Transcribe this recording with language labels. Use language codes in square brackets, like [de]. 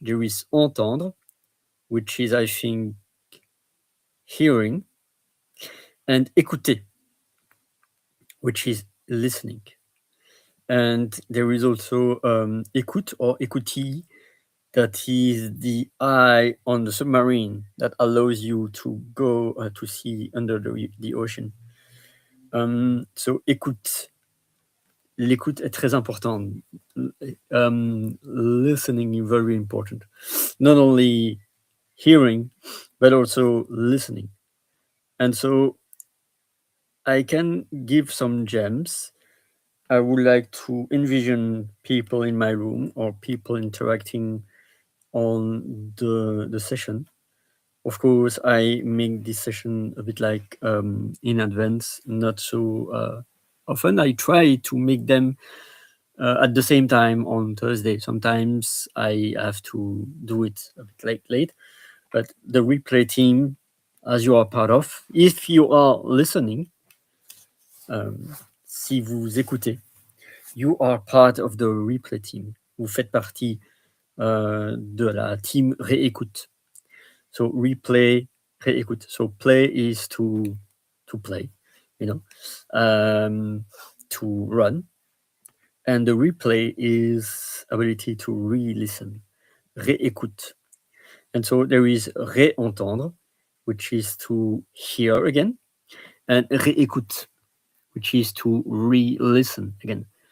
[en] There is entendre, which is, I think, hearing, and écouter, which is listening. And there is also écoute or écoutille, that is the eye on the submarine that allows you to go to see under the ocean. So écoute. [fr] L'écoute est très important. [en] Listening is very important. Not only hearing, but also listening. And so I can give some gems. I would like to envision people in my room or people interacting on the session. Of course, I make this session a bit like in advance, not so often. I try to make them at the same time on Thursday. Sometimes I have to do it a bit late, but the replay team, as you are part of, if you are listening, [fr] si vous écoutez, [en] you are part of the replay team. [fr] Vous faites partie de la team réécoute. [en] So replay, réécoute. So play is to play, you know, to run. And the replay is ability to re-listen, réécoute. And so there is réentendre, which is to hear again, and réécoute, which is to re-listen again.